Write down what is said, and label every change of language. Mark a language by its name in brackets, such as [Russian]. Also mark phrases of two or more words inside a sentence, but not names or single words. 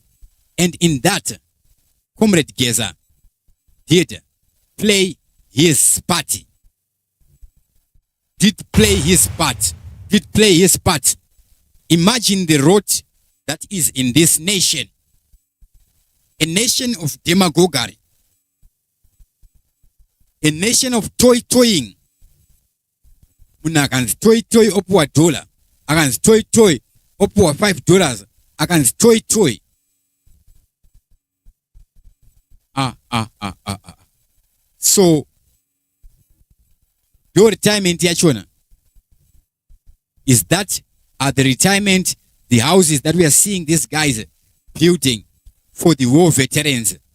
[English] And in that, Comrade Geza did play his part. Imagine the rot that is in this nation. A nation of demagoguery. A nation of toy-toying. [Shona] Akanzi toy-toy opwa $1. Akanzi toy-toy opwa $5. Akanzi toy-toy. [English] So, your retirement yachona is that the retirement, the houses that we are seeing these guys building for the war veterans.